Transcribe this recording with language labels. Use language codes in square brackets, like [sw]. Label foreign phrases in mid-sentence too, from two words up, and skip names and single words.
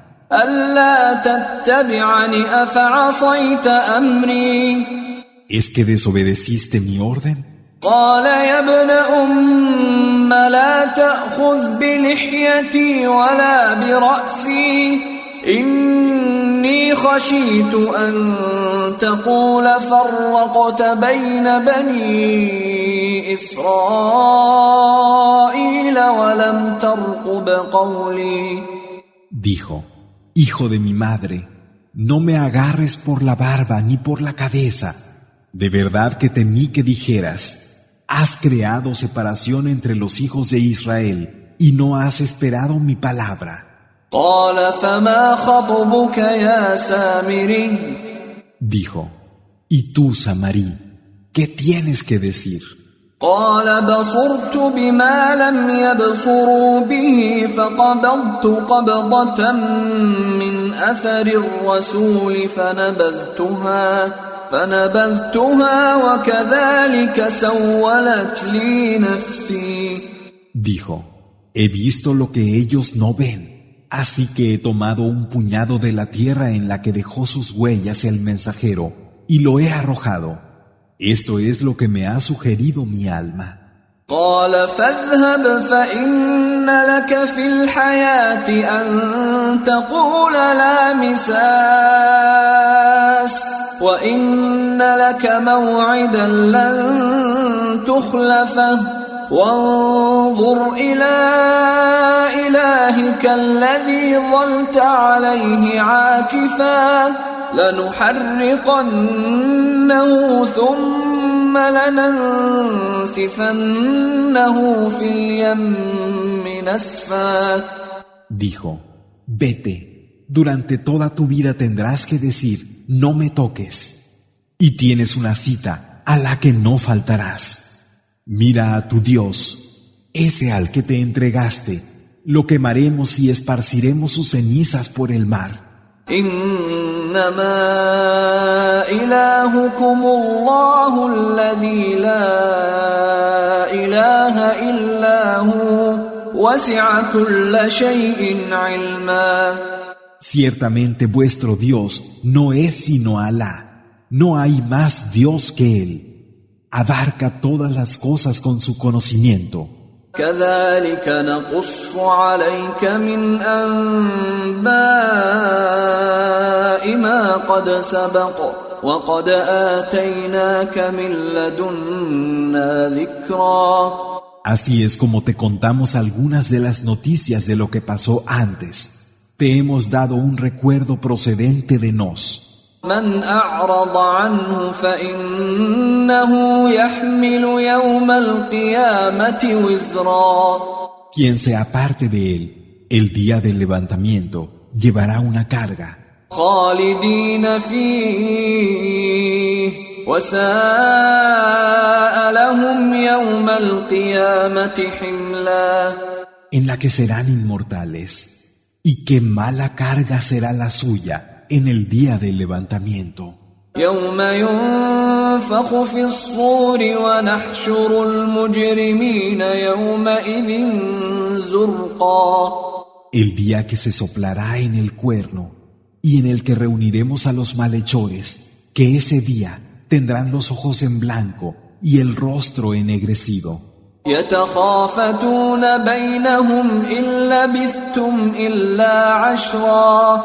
[ar] ألا تتبعني أفعصيت أمري. [es] ¿Es que desobedeciste mi orden? [ar] قال يا ابن أم لا تأخذ بلحيتي ولا برأسي إني إني خشيت أن تقول فرقت بين بني إسرائيل ولم ترقب قولي. [es] Dijo: Hijo de mi madre, no me agarres por la barba ni por la cabeza. De verdad que temí que dijeras: has creado separación entre los hijos de Israel y no has esperado mi palabra. [ar] قال فما خطبك يا سامري. [es] Dijo: ¿Y tú, Samarí, qué tienes que decir? [ar] قال بصرت بما لم يبصروا به فقبضت قبضة من أثر الرسول فنبذتها وكذلك سولت لي نفسي. [es] Dijo: he visto lo que ellos no ven, así que he tomado un puñado de la tierra en la que dejó sus huellas el mensajero y lo he arrojado. Esto es lo que me ha sugerido mi alma. [ar] قال فاذهب فإن لك في الحياة أن تقول لا مساس وإن لك موعدا لن تخلفه وانظر إلى إلهك الذي ظلت عليه عاكفا لنحرقنه ثم لننسفنه في اليم نسفا. [es] Dijo: vete, durante toda tu vida tendrás que decir: no me toques. Y tienes una cita a la que no faltarás. Mira a tu Dios, ese al que te entregaste. Lo quemaremos y esparciremos sus cenizas por el mar. [ar] إنما إلهكم الله الذي لا إله إلا هو وسع كل شيء علما. [es] Ciertamente vuestro Dios no es sino Alá. No hay más Dios que Él. Abarca todas las cosas con su conocimiento. [ar] كذلك نقص عليك من أنباء ما قد سبق وقد آتيناك من لدنا ذكرا. [es] Así es como te contamos algunas de las noticias de lo que pasó antes. Te hemos dado un recuerdo procedente de nos. [ar] من أعرض عنه فإنه يحمل يوم القيامة وزرا. [es] Quien se aparte de él, el día del levantamiento, llevará una carga. [ar] خالدين فيه وساء لهم يوم القيامة حملا. [es] En la que serán inmortales. Y qué mala carga será la suya en el día del levantamiento. [ar] يوم ينفخ في الصور ونحشر المجرمين يومئذ زرقا. [es] El día que se soplará en el cuerno y en el que reuniremos a los malhechores, que ese día tendrán los ojos en blanco y el rostro ennegrecido. [ar] يتخافتون بينهم إن لبثتم إلا عشرا.